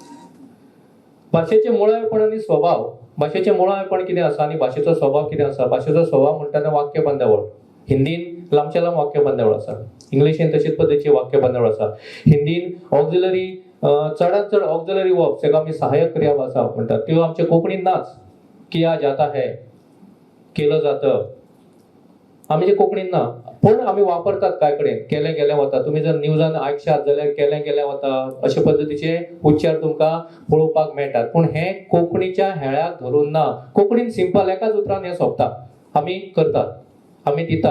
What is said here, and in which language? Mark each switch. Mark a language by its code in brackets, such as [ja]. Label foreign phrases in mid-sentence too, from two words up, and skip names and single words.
[kok] भाशेचे मुळावेपण आनी स्वभाव. भाशेचें मुळावेपण कितें आसा आनी भाशेचो स्वभाव कितें आसा. भाशेचो स्वभाव म्हणटा तें वाक्य बांदावळ. हिंदीन लांबच्या लांब वाक्य बांदावळ आसा. इंग्लिशीन तशीच पद्दतीची वाक्य बांदावळ आसा. हिंदीन ऑक्झिलरी चडांत चड [en] auxiliary verbs [kok] जेका आमी सहाय्यक क्रिया भासा म्हणटात त्यो आमच्या कोंकणीन नाच. [hi] किया जाता है, [kok] केलं जातं आमचे कोंकणीन ना. पूण आमी वापरतात काय कडेन. केलें गेलें वता. तुमी जर न्यूजान आयकशात जाल्यार केलें गेलें वता अशे पद्दतीचे उच्चार तुमकां पळोवपाक मेळटात. पूण हे कोंकणीच्या हेळ्याक धरून ना. कोंकणीन सिंपल एकाच उतरान हें सोंपता. आमी करतात, आमी दितात.